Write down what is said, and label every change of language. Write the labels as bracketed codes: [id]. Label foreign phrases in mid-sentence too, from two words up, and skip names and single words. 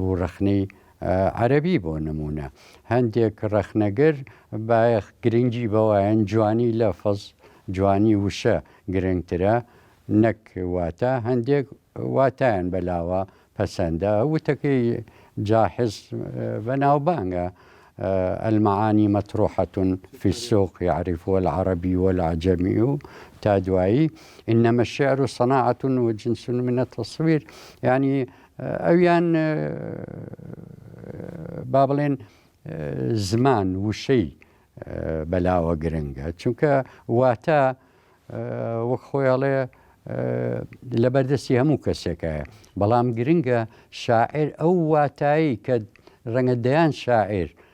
[ckb] و ڕەخنەی عەرەبی بۆ نمونە هەندێک ڕەخنەگەر بایەخ گرنگی بەوایەن جوانی لەفز جوانی وشە گرنگترە نەک واتە هەندێک واتایان بەلاوە پەسەندە وتەکەی جاحز بەناوبانگە [ar] المعاني مطروحة في السوق يعرفها العربي والعجمي [ckb] تا دوایی [ar] إنما الشعر صناعة وجنس من التصوير [ckb] يعني ئەویان با بڵێن زمان وشەی بەلاوە گرنگە چونکە واتە وەک خۆیاڵێ لە بەردەستی هەموو کەسێکایە بەڵام گرنگە شاعر ئەو واتایی کە ڕەنگە دەیان شاعر